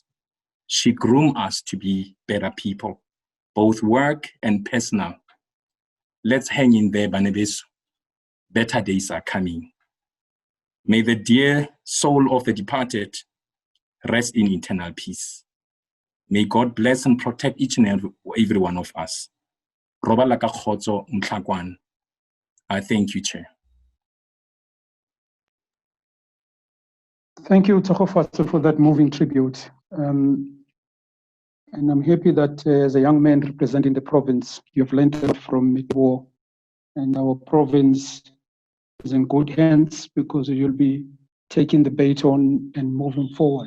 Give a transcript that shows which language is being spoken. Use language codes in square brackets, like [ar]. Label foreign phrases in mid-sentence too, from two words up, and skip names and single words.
[en] She groomed us to be better people, both work and personal. Let's hang in there, Banebesu. Better days are coming. May the dear soul of the departed rest in eternal peace. May God bless and protect each and every one of us. [st] Roba laka khotso mtlakwan. [en] I thank you, Chair. Thank you, Teboho, for that moving tribute. And I'm happy that as a young man representing the province, you've learned a lot from Teboho, and our province is in good hands because you'll be taking the baton and moving forward.